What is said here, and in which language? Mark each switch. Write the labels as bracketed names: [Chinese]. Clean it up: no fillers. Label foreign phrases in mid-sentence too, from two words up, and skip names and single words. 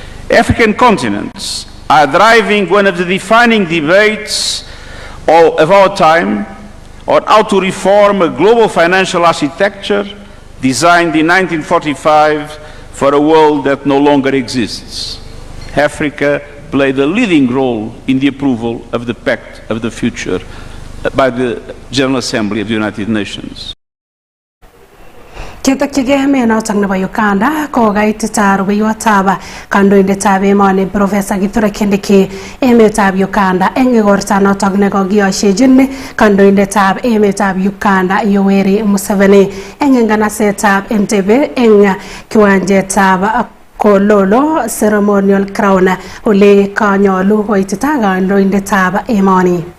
[English] African continents are driving one of the defining debates of our time on how to reform a global financial architecture designed in 1945 for a world that no longer exists. Africa played a leading role in the approval of the Pact of the Future by the General Assembly of the United Nations. [Kalenjin] Ketokchigei menotok nebo Uganda kokaititar rubeiwotab kandoindetab emoni Professor Kithure Kindiki emetab Uganda eng igorta notok nekokiyosiechin kandoindetab emetab Uganda Yoweri Museveni eng nganasetab Entebbe eng kiwanjetab Kololo [English] ceremonial crown [Kalenjin] ole kanyolu koitita kandoindetab emoni.